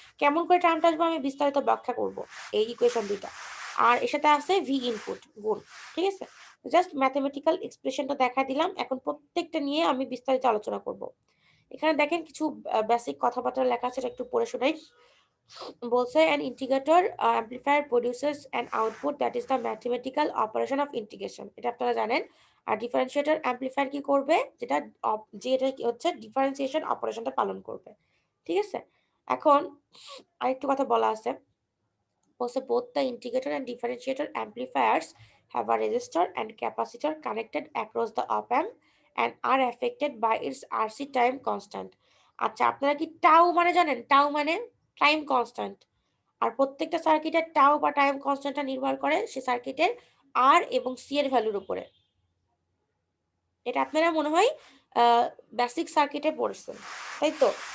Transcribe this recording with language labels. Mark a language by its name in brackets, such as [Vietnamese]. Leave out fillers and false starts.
[Bangla] কেমন করে টার্মটা আসবে আমি বিস্তারিত ব্যাখ্যা করব এই ইকুয়েশন দুইটা। আর এর সাথে আছে ভি ইনপুট গুণ, ঠিক আছে? জাস্ট ম্যাথমেটিক্যাল এক্সপ্রেশনটা দেখা দিলাম, এখন প্রত্যেকটা নিয়ে আমি বিস্তারিত আলোচনা করব। এখানে দেখেন কিছু বেসিক কথাবার্তা লেখা আছে, একটু পড়ে শোনাই। বলছে [English] an integrator amplifier produces an output that is the mathematical operation of integration, [Bangla] এটা আপনারা জানেন। আর ডিফারেন্সিয়েটর অ্যামপ্লিফায়ার কি করবে? যেটা কি হচ্ছে ডিফারেন্সিয়েশন অপারেশনটা পালন করবে, ঠিক আছে? এখন আরেকটু কথা বলা আছে, বলছে [English] both the integrator and differentiator amplifiers have a resistor and capacitor connected across the op amp and are affected by its RC time constant। [Bangla] আচ্ছা, আপনারা কি টাউ মানে জানেন? টাউ মানে টাইম কনস্ট্যান্ট। আর প্রত্যেকটা সার্কিটের টাউ বা টাইম কনস্ট্যান্টটা নির্ভর করে সে সার্কিটের আর এবং সি এর ভ্যালুর উপরে। এটা আপনারা মনে হয় বেসিক সার্কিটে পড়ছেন, তাই তো?